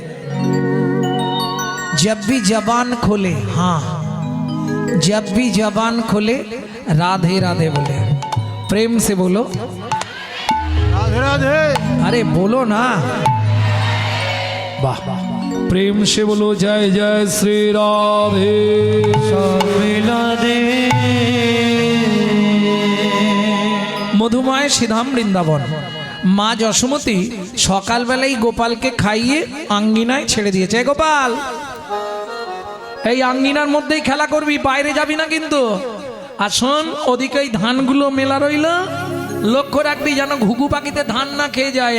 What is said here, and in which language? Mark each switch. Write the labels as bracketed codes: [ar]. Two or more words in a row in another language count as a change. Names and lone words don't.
[hi] जब भी जबान खोले, हाँ जब भी जबान खोले राधे राधे बोले। प्रेम से बोलो राधे राधे अरे बोलो ना, वाह प्रेम से बोलो जय जय श्री राधे मिला दे [bn] মধুময় শ্রীধাম বৃন্দাবন। মা যশোমতী সকালবেলায় গোপালকে খাইয়ে আঙ্গিনায় ছেড়ে দিয়েছে। গোপাল এই আঙ্গিনার মধ্যেই খেলা করবি, বাইরে যাবি না কিন্তু। আর শোন, ওদিকে এই ধানগুলো মেলা রইল, লক্ষ্য রাখবি যেন ঘুঘু পাখিতে ধান না খেয়ে যায়।